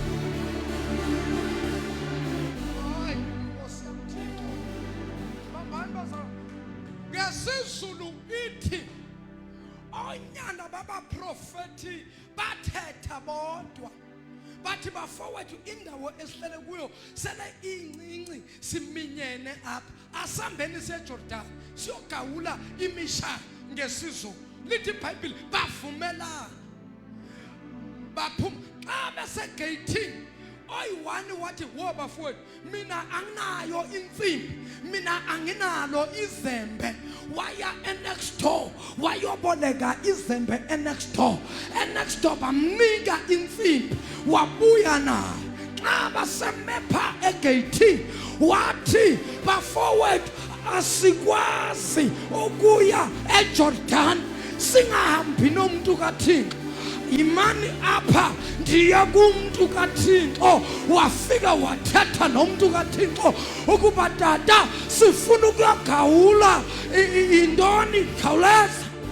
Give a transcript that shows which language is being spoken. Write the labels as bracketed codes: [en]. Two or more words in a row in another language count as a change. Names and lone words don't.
[xh] ngesizulu ithi onyana babaprofethi bathetha bodwa bathi bafowethu indawo esihlele kuyo sele incinci siminyene apha asambeni seJordan siyogawula imisha ngesizulu lithi iBhayibheli bavumelana baphuma xa besegeyithini oyi-1 wathi wo bafowethu mina anginayo insimbi mina anginalo izembe waya [en] next door [xh] wayoboleka izembe [en] next door [xh] bamnika insimbi wabuya nayo xa basemepha egeyithini wathi bafowethu asikwazi ukuya eJordan singahambi nomuntu kaThixo imani apha ndiya kumuntu kaThixo wafika wathetha nomuntu kaThixo ukuba tata sifuna ukuyagawula intoni khawuleza